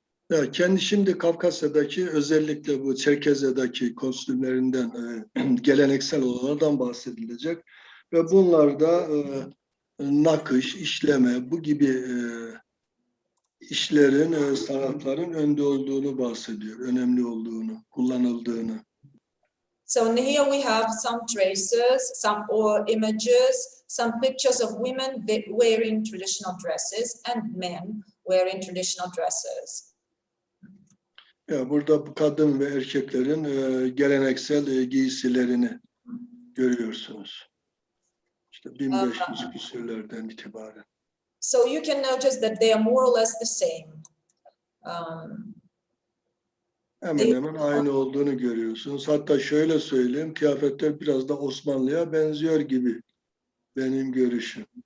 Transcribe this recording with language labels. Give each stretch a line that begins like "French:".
Turkish: Ya kendi şimdi Kafkasya'daki özellikle bu Çerkezya'daki kostümlerinden geleneksel olanlardan bahsedilecek ve bunlarda nakış, işleme bu gibi işlerin, sanatların önde olduğunu bahsediyor, önemli olduğunu, kullanıldığını.
English: So here we have some traces, some images, some pictures of women wearing traditional dresses and men wearing traditional dresses.
Turkish: Ya burada bu kadın ve erkeklerin geleneksel giysilerini görüyorsunuz. İşte 1500 küsürlerden itibaren.
English: So you can notice that they are more or less the same.
Turkish: Hemen hemen aynı olduğunu görüyorsunuz. Hatta şöyle söyleyeyim, kıyafetler biraz da Osmanlı'ya benziyor gibi benim görüşüm.